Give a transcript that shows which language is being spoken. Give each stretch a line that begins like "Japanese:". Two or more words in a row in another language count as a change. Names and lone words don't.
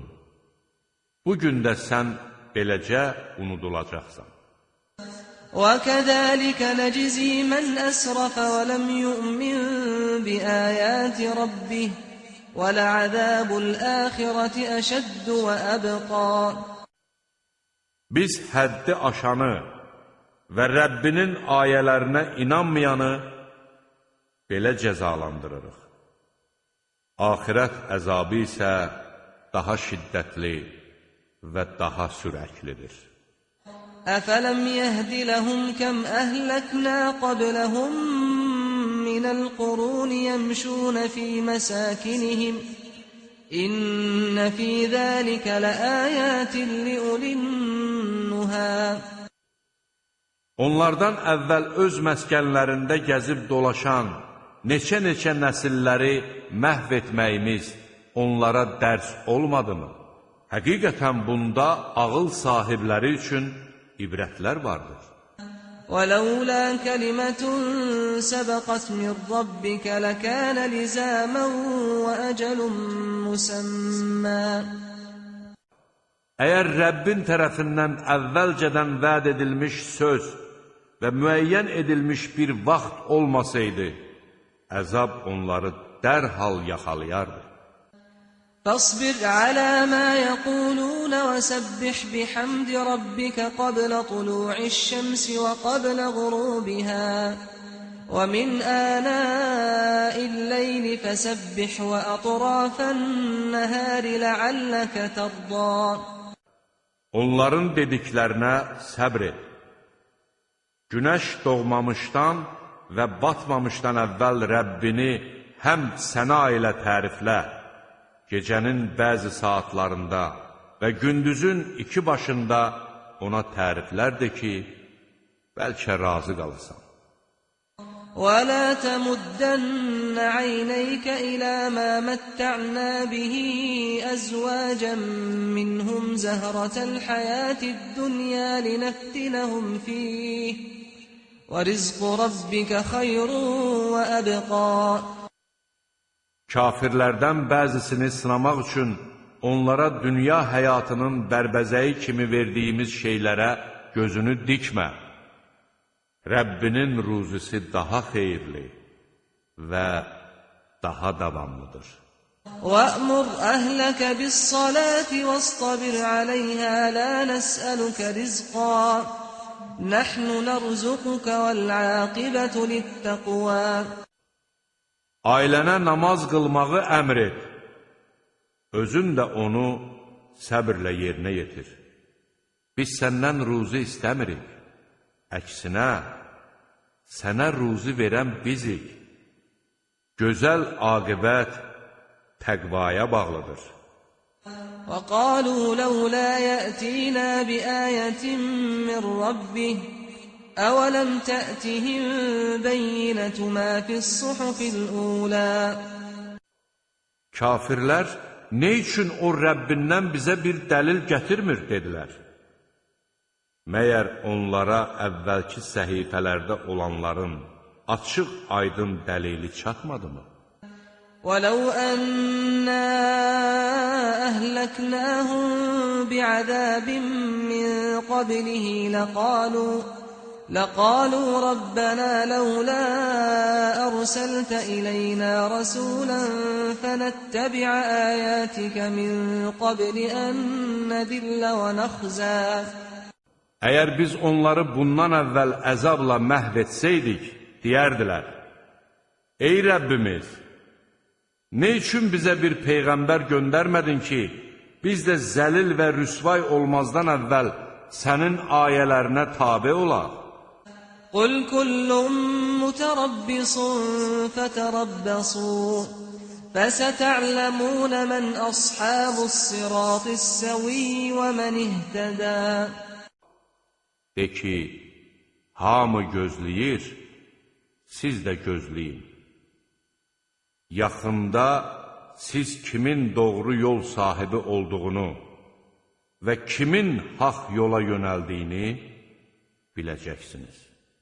Azerbaijani: Bugün də sən beləcə unudulacaqsan.
Arabic: وكذلك نجزي من أسرف ولم يؤمن بآيات ربه ولعذاب الآخرة أشد وأبقى
Azerbaijani: Biz həddi aşanı və Rəbbinin ayələrinə inanmayanı belə cəzalandırırıq. Axirət əzabı isə daha şiddətli və daha sürəklidir.
Arabic: أفلم يهد لهم كم أهلكنا قبلهم من القرون يمشون في مساكنهم إن في ذلك لآيات لأولي النهى
Azerbaijani: Onlardan əvvəl öz məskənlərində gəzib dolaşan neçə-neçə nəsilləri məhv etməyimiz onlara dərs olmadımı? Həqiqətən bunda ağıl sahibləri üçün ibrətlər vardır.
Arabic: ولولا كلمة سبقت من ربك لكان لزاما وأجل مسمى
Azerbaijani: Əgər Rəbbin tərəfindən əvvəlcədən vəd edilmiş söz və müəyyən edilmiş bir vaxt olmasaydı, əzab onları dərhal yaxalayardı.
Arabic: فاصبر على ما يقولون وسبح بحمد ربك قبل طلوع الشمس وقبل غروبها ومن آناء الليل فسبح وأطراف النهار لعلك ترضى
Azerbaijani: Onların dediklərinə səbr et. Günəş doğmamışdan və batmamışdan əvvəl Rəbbini həmd səna ilə təriflə, gecənin bəzi saatlarında və gündüzün iki başında ona təriflər de ki, bəlkə razı qalasan.
Arabic: وَلَا تَمُدَّنَّ عَيْنَيْكَ إِلَى مَا مَتَّعْنَا بِهِ أَزْوَاجًا مِّنْهُمْ زَهْرَةَ الْحَيَاةِ الدُّنْيَا لِنَفْتِنَهُمْ فِيهِ وَرِزْقُ رَبِّكَ خَيْرٌ وَأَبْقَى.
Azerbaijani: Kafirlərdən bəzisini sınamaq üçün onlara dünya həyatının bərbəzəyi kimi verdiyimiz şeylərə gözünü dikmə. Rəbbinin ruzisi daha xeyirli və daha davamlıdır.
Arabic: وَأْمُرْ أَهْلَكَ بِالصَّلَاةِ وَاصْطَبِرْ عَلَيْهَا لَا نَسْأَلُكَ رِزْقًا نَحْنُ نَرْزُقُكَ وَالْعَاقِبَةُ لِلتَّقْوَى.
Azerbaijani: Ailənə namaz qılmağı əmr et. Özün də onu səbirlə yerinə yetir. Biz səndən ruzi istəmirik. Əksinə, sənə ruzi verən bizik. Gözəl aqibət təqvaya bağlıdır.
Arabic: وَقَالُوا لَوْلَا يَأْتِينَا بِآيَةٍ مِّن رَّبِّهِ أَوَلَمْ تَأْتِهِم بَيِّنَةُ مَا فِي الصُّحُفِ الْأُولَى.
Azerbaijani: Kafirlər, nə üçün o Rəbbindən bizə bir dəlil gətirmir, dedilər. Məyər onlara əvvəlki səhifələrdə olanların açıq aydın dəlili çatmadımı?
Arabic: وَلَوْ أَنَّا أَهْلَكْنَاهُم بِعَذَابٍ مِّن قَبْلِهِ لَقَالُوا رَبَّنَا لَوْلَا أَرْسَلْتَ إِلَيْنَا رَسُولًا فَنَتَّبِعَ آيَاتِكَ مِن قَبْلِ أَن نَّذِلَّ وَنَخْزَىٰ.
Azerbaijani: Əgər biz onları bundan əvvəl əzabla məhv etsəydik, deyərdilər, ey Rəbbimiz, nə üçün bizə bir peyğəmbər göndərmədin ki, biz də zəlil və rüsvay olmazdan əvvəl sənin ayələrinə tabe olaq?
Arabic: قُلْ كُلٌّ مُّتَرَبِّصٌ فَتَرَبَّصُوا فَسَتَعْلَمُونَ مَنْ أَصْحَابُ الصِّرَاطِ السَّوِيِّ وَمَنِ اهْتَدَىٰ.
Azerbaijani: De ki, hamı gözləyir, siz də gözləyin. Yaxında siz kimin doğru yol sahibi olduğunu və kimin haq yola yönəldiyini biləcəksiniz.